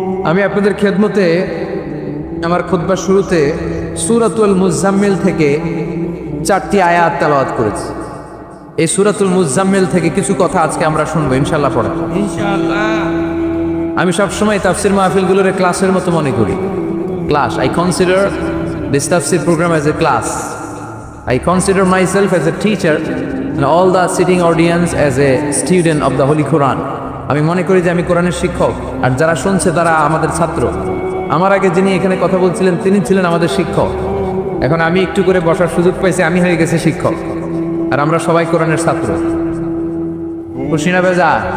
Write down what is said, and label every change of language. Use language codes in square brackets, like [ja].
[bn] আমি আপনাদের খেদমতে আমার খুতবার শুরুতে সূরাতুল মুজাম্মিল থেকে 4টি আয়াত তেলাওয়াত করেছি। এই সূরাতুল মুজাম্মিল থেকে কিছু কথা আজকে আমরা শুনবো ইনশাআল্লাহ পড়ে। আমি সবসময় তাফসির মাহফিলগুলোর ক্লাসের মতো মনে করি। ক্লাস, [en] I consider this তাফসির programme as a class. I consider myself as a teacher and all the sitting audience as a student of the Holy Quran. [bn] আমি মনে করি যে আমি কোরআনের শিক্ষক, আর যারা শুনছে তারা আমাদের ছাত্র। আমার আগে যিনি এখানে কথা বলছিলেন তিনি ছিলেন আমাদের শিক্ষক। এখন আমি একটু করে বসার সুযোগ পাইছি, আমি হয়ে গেছি শিক্ষক, আর আমরা সবাই কোরআনের ছাত্র। খুশি না বেজা?